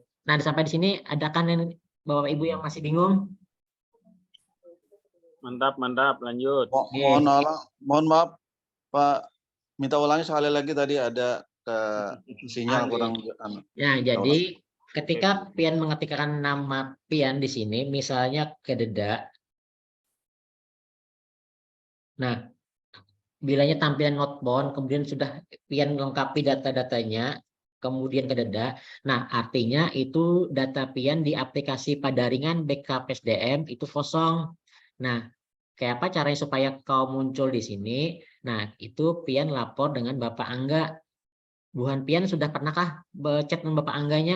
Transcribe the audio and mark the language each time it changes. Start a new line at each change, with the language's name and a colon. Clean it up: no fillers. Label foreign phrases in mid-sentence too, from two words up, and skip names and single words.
Indonesian: Nah, sampai di sini ada kan Bapak Ibu yang masih bingung? Mantap, lanjut. Mohon maaf Pak, minta ulangi sekali lagi tadi ada sinyal kurang. Ya, jadi ketika pian mengetikkan nama pian di sini, misalnya kededa. Nah, bilanya tampilan
English: not bound,
Indonesian: kemudian sudah pian melengkapi data-datanya, kemudian kededa. Nah, artinya itu data pian di aplikasi pendaringan Backup SDM itu kosong. Nah, kayak apa caranya supaya kau muncul di sini? Nah, itu pian lapor dengan Bapak Angga. Buhan pian sudah pernahkah chat dengan Bapak Angganya?